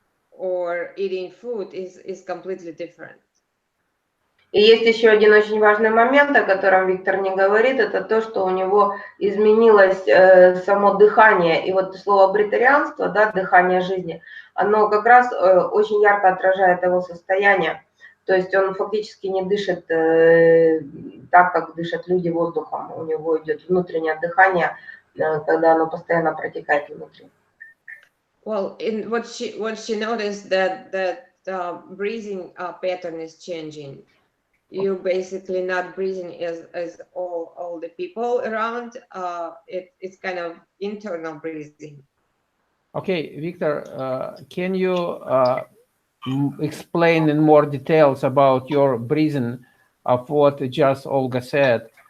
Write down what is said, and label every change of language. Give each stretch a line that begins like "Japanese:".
English: Or eating food is completely different.
Russian: И есть еще один очень важный момент, о котором Виктор не говорит, это то, что у него изменилось само дыхание. И вот слово бретарианство, да, дыхание жизни, оно как раз очень ярко отражает его состояние. То есть он фактически не дышит так, как дышат люди воздухом. У него идет внутреннее дыхание, когда оно постоянно протекает внутри.
English: Well, in what she noticed that breathing pattern is changing. You basically not breathing as all the people around. It's kind of internal breathing. Okay, Victor, can you explain in more details about your breathing of what just Olga said?